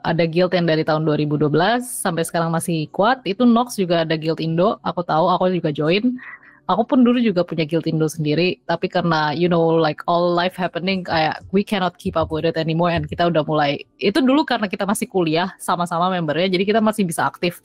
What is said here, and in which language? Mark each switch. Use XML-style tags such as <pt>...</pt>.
<id>Ada guild yang dari tahun 2012 sampai sekarang masih kuat. Itu Nox juga ada guild Indo. Aku tahu, aku juga join. Aku pun dulu juga punya guild Indo sendiri. Tapi karena</id> <en>like all life happening,</en> <id>kayak</id> <en>we cannot keep up with it anymore.</en> <id>And kita udah mulai, itu dulu karena kita masih kuliah sama-sama membernya. Jadi kita masih bisa aktif.</id>